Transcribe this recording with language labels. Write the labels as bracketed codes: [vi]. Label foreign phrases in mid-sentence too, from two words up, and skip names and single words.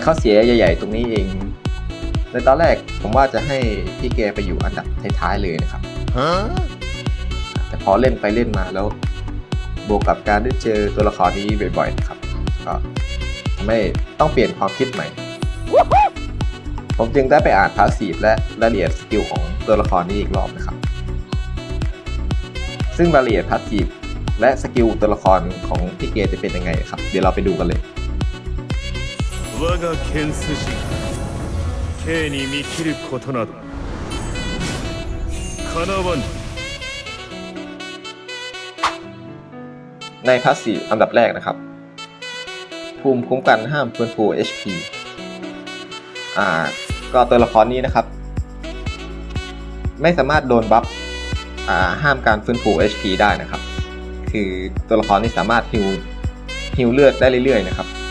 [th] ข้อเสียใหญ่ๆตรงนี้เองในตอนแรกผมว่าจะให้พี่แกไปอยู่อันดับท้ายๆเลยนะครับแต่พอเล่นไปเล่นมาแล้วบวกกับการได้เจอตัวละครนี้บ่อยๆนะครับก็ทำให้ต้องเปลี่ยนความคิดใหม่ผมจึงได้ไปอ่านพาสซีฟและรายละเอียดสกิลของตัวละครนี้อีกรอบนะครับซึ่งรายละเอียดพาสซีฟและสกิลตัวละครของพี่เกจะเป็นยังไงครับเดี๋ยวเราไปดูกันเลย [ja] 我が剣筋Kに見切ることなどかなわぬ [th] ในพาสซีฟอันดับแรกนะครับภูมิคุ้มกันห้ามฟื้นฟู HP ก็ตัวละครนี้นะครับไม่สามารถโดนบัฟห้ามการฟื้นฟู HP ได้นะครับคือตัวละครนี้สามารถฮิวเลือดได้เรื่อยๆนะครับ